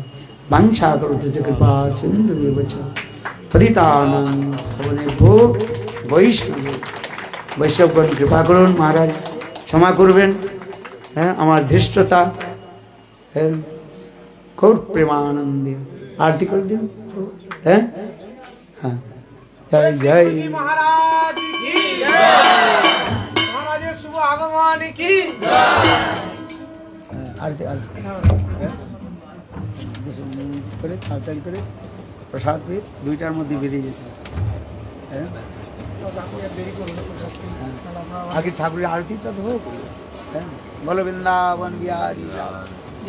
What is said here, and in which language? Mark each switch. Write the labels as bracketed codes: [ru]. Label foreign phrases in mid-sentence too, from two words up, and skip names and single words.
[sa] বাঞ্ছা করতে কৃপা সিন্ধু পতিতানাং পাবনেভ্যো [bn] বৈষ্ণবগণ কৃপা করুন। মহারাজ ক্ষমা করবেন, হ্যাঁ, আমার ধৃষ্টতা। হ্যাঁ, গৌর প্রেমানন্দে আরতি করে দিন। হ্যাঁ, হ্যাঁ, জয় জয় [hi] महाराज की जय, महाराज शुभ आगमन की जय। [bn] আরতি আরতি করে তাড়াতাড়ি করে প্রসাদ দিয়ে 2টার মধ্যে বেরিয়ে যেতে হবে। হ্যাঁ, আগে ঠাকুরের আরতিটা তো হোক। হ্যাঁ, বলো বৃন্দাবন বিহারী।